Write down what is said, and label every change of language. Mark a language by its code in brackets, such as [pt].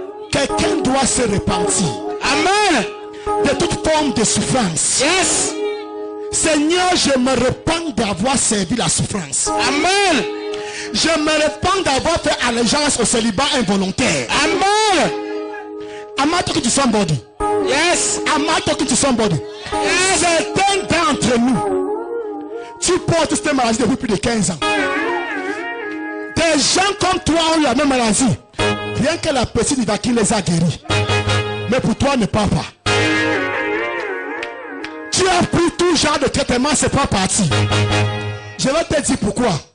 [fr] Quelqu'un doit se repentir. Amen. De toute forme de souffrance. [en] Yes. [fr] Seigneur, je me repens d'avoir servi la souffrance. Amen. Je me repens d'avoir fait allégeance au célibat involontaire. Amen. [en] Am I talking to somebody? Yes. Am I talking to somebody? Yes. [fr] Certains d'entre nous, tu portes cette maladie depuis plus de 15 ans. Des gens comme toi ont eu la même maladie. Rien que la petite vaccine les a guéris. Mais pour toi, ne parle pas. Tu as pris tout genre de traitement, c'est pas parti. Je vais te dire pourquoi.